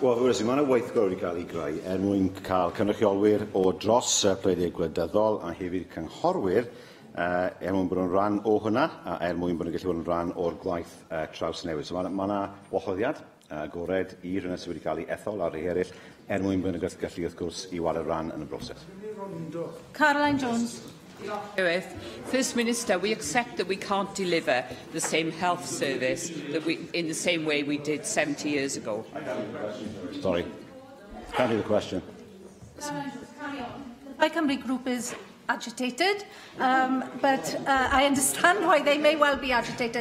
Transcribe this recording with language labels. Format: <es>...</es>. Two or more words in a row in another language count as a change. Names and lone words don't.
<cy>Wel, mae yna weithgor wedi cael ei greu mwyn cael cynrychiolwyr o dros pleidie gwleidyddol a hefyd cynghorwyr mwyn bod yn rhan o hwnna a mwyn bod yn gallu bod yn rhan o'r gwaith trawsnewid. So mae yna wahoddiad agored i rhywun sydd wedi cael ei ethol ar ei eraill mwyn bod yn gallu wrth gwrs i wario ran yn y broses. Caroline Jones.</cy> <en>First Minister, we accept that we can't deliver the same health service in the same way we did 70 years ago. Sorry, can't hear the question. My Cymru group is agitated, but I understand why they may well be agitated.</en>